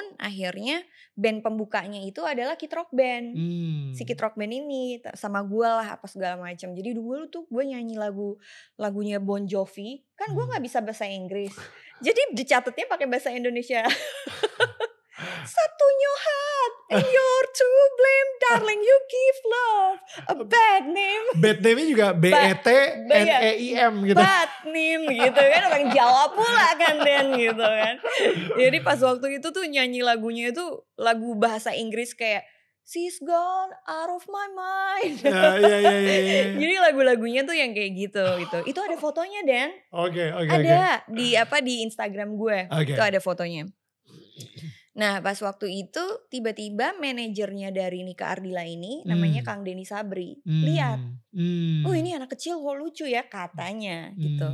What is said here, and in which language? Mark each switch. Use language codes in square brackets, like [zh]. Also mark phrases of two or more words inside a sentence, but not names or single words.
[id] Akhirnya band pembukanya itu adalah Kid Rock Band. Si Kid Rock Band ini sama gue lah apa segala macam. Jadi dulu tuh gue nyanyi lagunya Bon Jovi. Kan gue gak bisa bahasa Inggris. Jadi dicatatnya pakai bahasa Indonesia. [en] Satunya hat and you're to blame darling you give love a bad name. Bad name- [id] nya juga B-E-T-N-E-I-M gitu. [en] Bad name [id] gitu kan, orang Jawa pula kan Den gitu kan. Jadi pas waktu itu tuh nyanyi lagunya itu lagu bahasa Inggris kayak [en] She's gone out of my mind. Yeah. [id] Jadi lagu-lagunya tuh yang kayak gitu. Itu ada fotonya Den. Oke. Ada di Instagram gue. Itu ada fotonya. Nah pas waktu itu tiba-tiba manajernya dari Nika Ardila ini namanya Kang Denny Sabri. Lihat, ini anak kecil kok lucu ya katanya gitu.